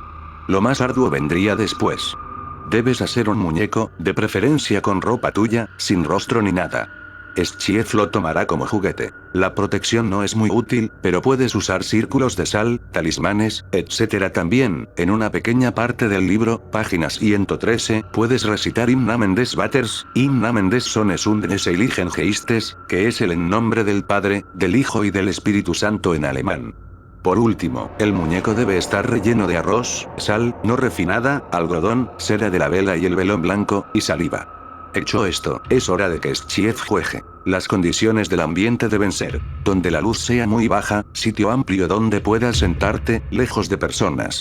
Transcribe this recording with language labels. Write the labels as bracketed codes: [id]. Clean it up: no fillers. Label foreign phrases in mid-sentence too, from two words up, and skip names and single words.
[es] Lo más arduo vendría después. Debes hacer un muñeco, de preferencia con ropa tuya, sin rostro ni nada. Schief lo tomará como juguete. La protección no es muy útil, pero puedes usar círculos de sal, talismanes, etc. También, en una pequeña parte del libro, página 113, puedes recitar [de] Im Namen des Vaters, Im Namen des Sohnes und des Heiligen Geistes, [es] que es el en nombre del Padre, del Hijo y del Espíritu Santo en alemán. Por último, el muñeco debe estar relleno de arroz, sal, no refinada, algodón, cera de la vela y el velón blanco, y saliva. Hecho esto, es hora de que Schief juegue. Las condiciones del ambiente deben ser, donde la luz sea muy baja, sitio amplio donde puedas sentarte, lejos de personas.